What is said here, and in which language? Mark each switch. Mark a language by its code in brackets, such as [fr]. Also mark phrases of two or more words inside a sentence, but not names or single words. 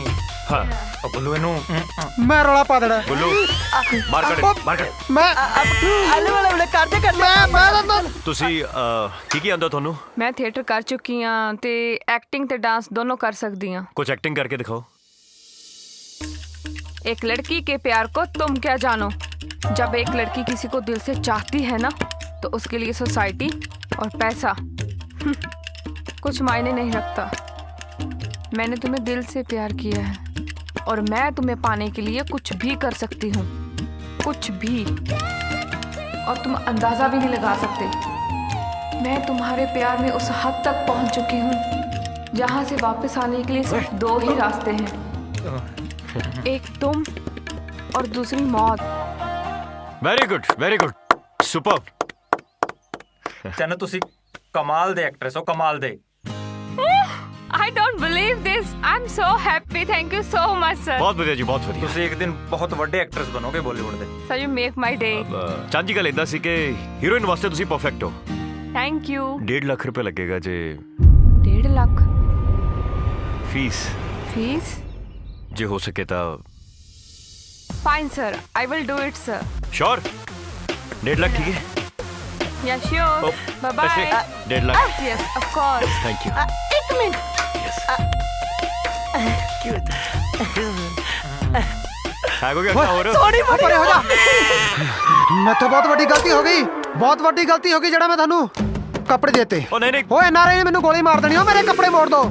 [pa] ਹਾਂ ਉਹ ਬੁੱਲੂ ਇਹਨੂੰ ਮੈਂ ਰੌਲਾ ਪਾ ਦੇਣਾ। ਬੋਲੋ। ਮਾਰ ਕੱਢ। ਮੈਂ ਆਲੇ ਵਾਲੇ ਕਰਦੇ ਮੈਂ ਤੁਸੀਂ ਕੀ ਆਉਂਦਾ ਤੁਹਾਨੂੰ? ਮੈਂ ਥੀਏਟਰ ਕਰ ਚੁੱਕੀ ਹਾਂ ਤੇ ਐਕਟਿੰਗ ਤੇ ਡਾਂਸ ਦੋਨੋਂ ਕਰ ਸਕਦੀ ਹਾਂ। ਕੁਝ ਐਕਟਿੰਗ ਕਰਕੇ ਦਿਖਾਓ। [hi] एक लड़की के प्यार को तुम क्या जानो। जब एक लड़की किसी को दिल से चाहती है ना, तो उसके लिए सोसाइटी और पैसा कुछ मायने नहीं रखता। मैंने तुम्हें दिल से प्यार किया है और मैं तुम्हें पाने के लिए कुछ भी कर सकती हूँ, कुछ भी। और तुम अंदाज़ा भी नहीं लगा सकते। मैं तुम्हारे प्यार में उस हद तक पहुँच चुकी हूँ जहाँ से वापस आने के लिए सिर्फ 2 ही रास्ते हैं, एक तुम और दूसरी मौत। [en] very good, [pa] ਸੁਪਰ। ਚੰਨ ਤੁਸੀਂ ਕਮਾਲ ਦੇ ਐਕਟਰੈਸ ਹੋ, ਕਮਾਲ ਦੇ। [en] I don't believe this. I'm so happy. Thank you so much, sir. [pa] ਬਹੁਤ ਵਧੀਆ ਜੀ, ਬਹੁਤ ਵਧੀਆ। ਤੁਸੀਂ ਇੱਕ ਦਿਨ ਬਹੁਤ ਵੱਡੇ ਐਕਟਰੈਸ ਬਣੋਗੇ ਬਾਲੀਵੁੱਡ ਦੇ। [en] Sir, you make my day. [pa] ਚਾਂਦੀ ਗੱਲ ਇਦਾਂ ਸੀ ਕਿ ਹੀਰੋਇਨ ਵਾਸਤੇ ਤੁਸੀਂ ਪਰਫੈਕਟ ਹੋ। [en] Thank you. [pa] 1.5 ਲੱਖ ਰੁਪਏ ਲੱਗੇਗਾ ਜੇ 1.5 ਲੱਖ ਫੀਸ, [en] fees? [pa] ਜੇ ਹੋ ਸਕੇ ਤਾਂ। [en] Fine, sir. I will do it, sir. [pa] ਸ਼ੋਰ 1.5 ਲੱਖ ਠੀਕ ਹੈ? [en] Yeah, sure. Bye bye. [pa] 1.5 ਲੱਖ। [en] Yes, of course. thank you. [pa] ਇੱਕ ਮਿੰਟ। ਹੈ ਕੋਈ ਅੱਛਾ ਹੋਰ? ਸੋਣੀ ਬੜੀ ਪਰੇ ਹੋ ਜਾ। ਮੈਥੋਂ ਬਹੁਤ ਵੱਡੀ ਗਲਤੀ ਹੋ ਗਈ, ਬਹੁਤ ਵੱਡੀ ਗਲਤੀ ਹੋ ਗਈ ਜਿਹੜਾ ਮੈਂ ਤੁਹਾਨੂੰ ਕੱਪੜੇ ਦੇਤੇ। ਉਹ ਨਹੀਂ ਓਏ ਐਨਆਰਆਈ ਨੇ ਮੈਨੂੰ ਗੋਲੀ ਮਾਰ ਦੇਣੀ। ਓ ਮੇਰੇ ਕੱਪੜੇ ਮੋੜ ਦੋ।